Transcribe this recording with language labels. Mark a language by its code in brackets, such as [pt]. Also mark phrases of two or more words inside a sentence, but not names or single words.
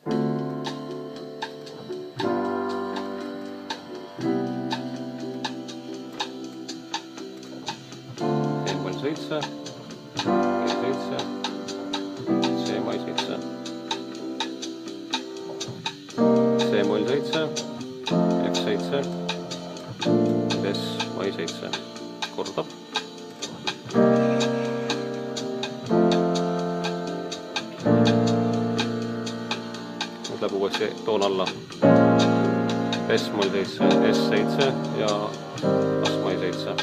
[et] E-moll 7, G7, C-moll 7, C-moll 7, F7, S-moll 7. Kordab. Nüüd läheb uuesti toon alla. S-moll 7, S7 ja A-moll 7.